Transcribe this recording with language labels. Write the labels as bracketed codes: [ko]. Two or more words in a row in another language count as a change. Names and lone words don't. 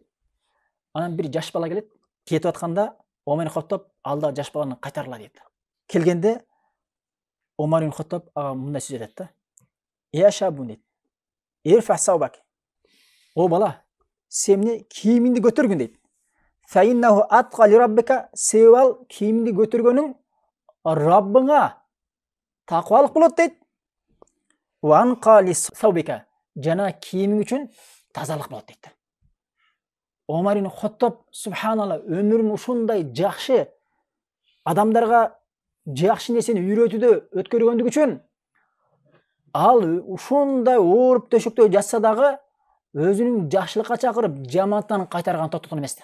[ky] Анан бир жаш бала келет, кетип атканда Омар ибн Хаттаб алда жаш баланы кайтарла дейт. Келгенде Омар ибн Хаттаб мындай сөз айтат да: [ar] "يا شاب" [ky] дейт. [ar] "ارفع ثوبك". [ky] О бала, сен эмне кийимиңди көтөргүн дейт. [ar] "فإنه أتقى لربك", [ky] себебал кийимиңди көтөргөнүң Раббыңа такыбалык болот дейт. [ar] "وأنقى لثوبك", [ky] жана кийимиң үчүн тазалык болот дейт. Омар ибн Хаттаб субханалла өмүрүн ушундай жакшы адамдарга жакшы нерсени үйрөтүүдө өткөргөндүгү үчүн ал ушундай ооруп төшөктө жатса дагы өзүнүн жакшылыкка чакырып, жамандыктан кайтарган токтогон эмес.